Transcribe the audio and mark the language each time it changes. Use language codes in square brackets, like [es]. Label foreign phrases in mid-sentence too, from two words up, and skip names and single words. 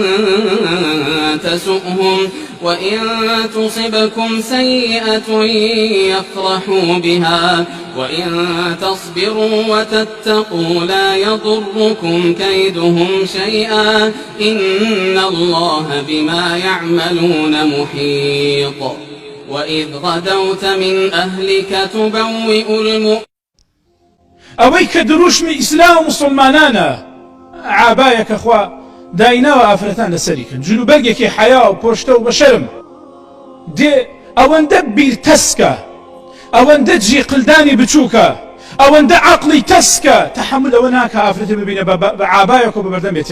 [ar] تسؤهم وإن تصبكم سيئة يفرحوا بها وإن تصبروا وتتقوا لا يضركم كيدهم شيئا إن الله بما يعملون محيط وإذ غدوت من أهلك تبوئ المؤمنين [ckb] ئەوەی کە دروشمی ئیسلام و مسلمانانە عابایەکە خوا دایناوە ئافرەتان لەسەریکن جلوبەرگێکی حیا و پۆشتە و بەشەرم دێ ئەوەندە بیرتەسکە ئەوەندە جیقلدانی بچووکە ئەوەندە عەقڵی تەسکە تەحەمل ئەوە ناکە ئافرەتە ببینە بە عابایەک و بەبەردەم بێت